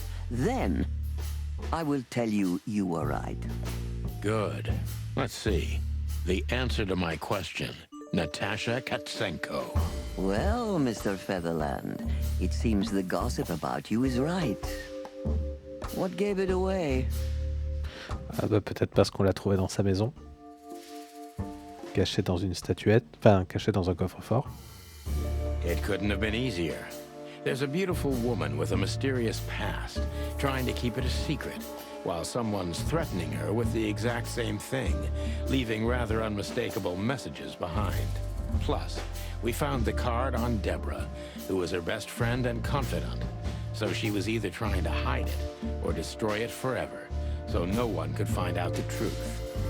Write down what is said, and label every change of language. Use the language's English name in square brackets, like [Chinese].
[English] Then, I will tell you you were right. Good. Let's see. The answer to my question. Natasha Katsenko. Well, Mr. Featherland, it seems the gossip about you is right. What gave it away? [French] Ah bah peut-être parce qu'on l'a trouvé dans sa maison. Caché dans une statuette, enfin caché dans un coffre-fort. [English] It couldn't have been easier. There's a beautiful woman with a mysterious past, trying to keep it a secret, while someone's threatening her with the exact same thing, leaving rather unmistakable messages behind. Plus, we found the card on Deborah, who was her best friend and confidant, so she was either trying to hide it or destroy it forever, so no one could find out the truth.